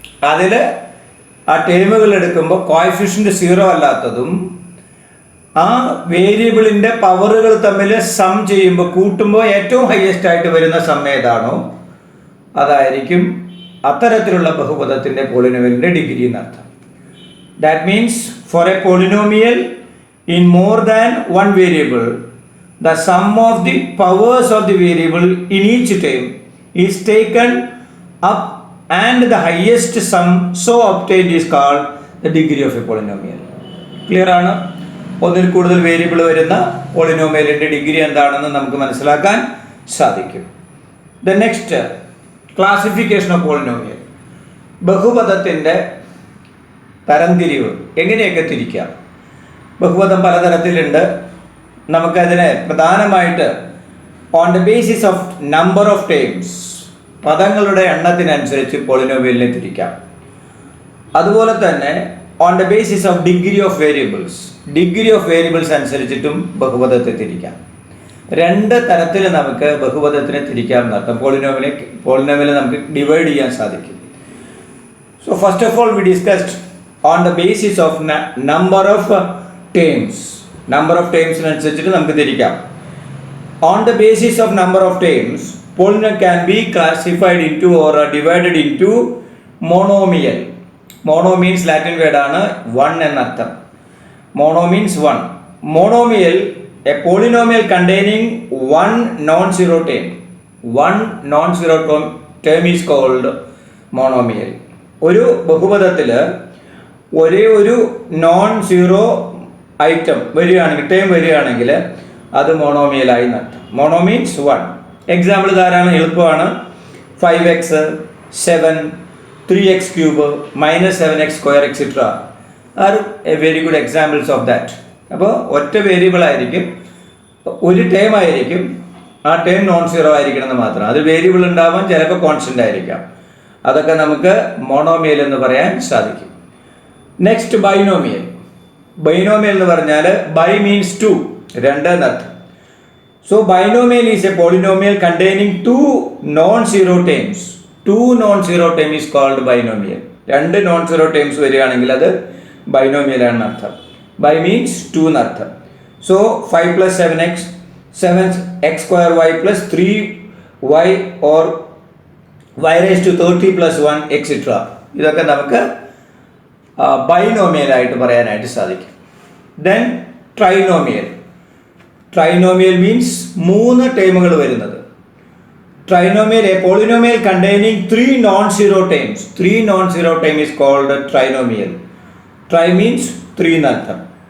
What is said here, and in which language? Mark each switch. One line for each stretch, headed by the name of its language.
Malayalam: അതിൽ ആ ടേമുകൾ എടുക്കുമ്പോൾ കോഎഫിഷ്യന്റ് 0 അല്ലാത്തതും ആ വേരിയബിളിൻ്റെ പവറുകൾ തമ്മിൽ സം ചെയ്യുമ്പോൾ, കൂട്ടുമ്പോൾ ഏറ്റവും ഹയസ്റ്റ് ആയിട്ട് വരുന്ന സം ഏതാണോ അതായിരിക്കും അത്തരത്തിലുള്ള ബഹുപദത്തിൻ്റെ പോളിനോമിയലിൻ്റെ ഡിഗ്രി എന്നർത്ഥം.
English: That means for a polynomial in more than one variable the sum of the powers of the variable in each term is taken up and the highest sum so obtained is called the degree of a polynomial.
Malayalam: Clear ആണ്? ഒന്നിൽ കൂടുതൽ variable വരുന്ന പോളിനോമിയലിന്റെ degree എന്താണെന്ന് നമുക്ക് മനസ്സിലാക്കാൻ സാധിക്കും.
English: The next classification of polynomial.
Malayalam: ബഹുപദത്തിന്റെ തരംതിരിവ് എങ്ങനെയൊക്കെ തിരിക്കാം? ബഹുപദം പലതരത്തിലുണ്ട്. നമുക്കതിനെ പ്രധാനമായിട്ട്
English: on the basis of number of terms,
Malayalam: പദങ്ങളുടെ എണ്ണത്തിനനുസരിച്ച് പോളിനോമിയലിനെ തിരിക്കാം. അതുപോലെ തന്നെ
English: on the basis of degree of variables, degree of variables
Malayalam: അനുസരിച്ചിട്ടും ബഹുപദത്തെ തിരിക്കാം. രണ്ട് തരത്തിൽ നമുക്ക് ബഹുപദത്തിനെ തിരിക്കാം എന്നർത്ഥം. പോളിനോമിയലെ നമുക്ക് ഡിവൈഡ് ചെയ്യാൻ സാധിക്കും.
English: So first of all we discussed on the basis of number of terms.
Malayalam: Number of ടേംസിനനുസരിച്ചിട്ട് നമുക്ക് തിരിക്കാം.
English: On the basis of number of terms, polynomial can be classified into or divided into monomial. Mono means Latin word ആണ് one എന്നർത്ഥം. Mono means one. Monomial, a polynomial containing one non-zero term. One non-zero term is called monomial.
Malayalam: ഒരു ബഹുപദത്തിൽ ഒരേ ഒരു non zero item വരികയാണെങ്കിൽ, term വരികയാണെങ്കിൽ അത് മോണോമിയലായി നടത്തും.
English: Mono means one. Example
Malayalam: ധാരാളം എളുപ്പമാണ്.
English: 5x 7 3x cube -7x² etcetera are a very good examples of that.
Malayalam: അപ്പോൾ ഒറ്റ വേരിയബിൾ ആയിരിക്കും, ഒരു ടേം ആയിരിക്കും, ആ ടേം നോൺ സീറോ ആയിരിക്കണം എന്ന് മാത്രം. അത് വേരിയബിൾ ഉണ്ടാവാൻ ചിലപ്പോൾ കോൺസ്റ്റൻ്റ് ആയിരിക്കാം. അതൊക്കെ നമുക്ക് മോണോമിയൽ എന്ന് പറയാൻ സാധിക്കും. Next binomial. ബൈനോമിയൽ എന്ന് പറഞ്ഞാൽ
English: bi means two,
Malayalam: രണ്ട് എന്നർത്ഥം.
English: So binomial is a polynomial containing two non-zero terms. Two non-zero terms is called binomial.
Malayalam: രണ്ട്
English: non-zero terms
Malayalam: വരികയാണെങ്കിൽ അത് ബൈനോമിയൽ ആണെന്ന് അർത്ഥം.
English: By means two എന്നർത്ഥം. So 5 plus 7x, 7x² y plus 3y or y raised to 30 plus 1 etc.
Malayalam: ഇതൊക്കെ നമുക്ക് binomial ആയിട്ട് പറയാനായിട്ട് സാധിക്കും.
English: Then trinomial. Trinomial means
Malayalam: മൂന്ന് ടേമുകൾ വരുന്നത്.
English: Trinomial, a polynomial containing three non-zero terms. Three non-zero term is called trinomial. Tri means three എന്നർത്ഥം.